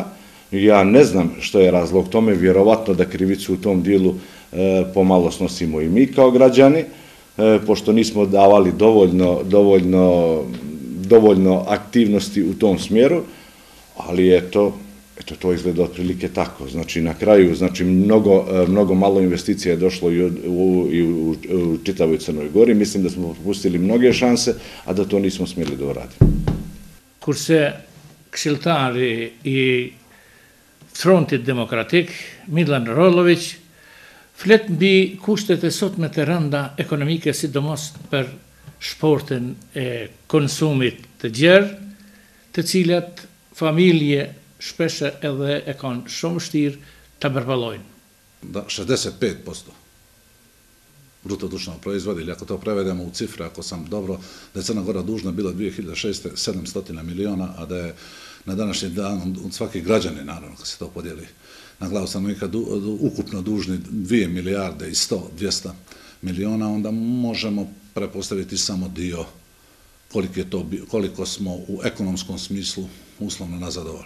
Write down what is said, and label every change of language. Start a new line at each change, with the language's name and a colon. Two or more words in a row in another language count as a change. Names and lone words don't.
Serbian: Ja ne znam što je razlog tome, vjerovatno da krivicu u tom dijelu pomalo snosimo i mi kao građani, pošto nismo davali dovoljno aktivnosti u tom smjeru, ali eto, to izgleda otprilike tako. Znači, na kraju, znači, mnogo malo investicija je došlo i u čitavoj Crnoj Gori. Mislim da smo propustili mnoge šanse, a da to nismo smjeli da uradimo.
Albanian: Kurse këshilltari i Frontit Demokratik, Milan Rolović, flet mbi kushtet e sotme të rënda ekonomike, sidomos për shportin e konsumit të gjerë, të cilat familje shpeshe edhe e kanë shumë vështirë të përballojnë.
Serbian: Da, 65% bruto društvenog proizvoda, ili ako to prevedemo u cifre, ako sam dobro, da je Crna Gora dužna bila 2006. 700 miliona, a da je na današnji dan od svake građane, naravno, kad se to podijeli na glavu stanovnika ukupno dužni 2 milijarde i 200 miliona, onda možemo prepostaviti samo dio koliko smo u ekonomskom smislu uslovno nazadovali.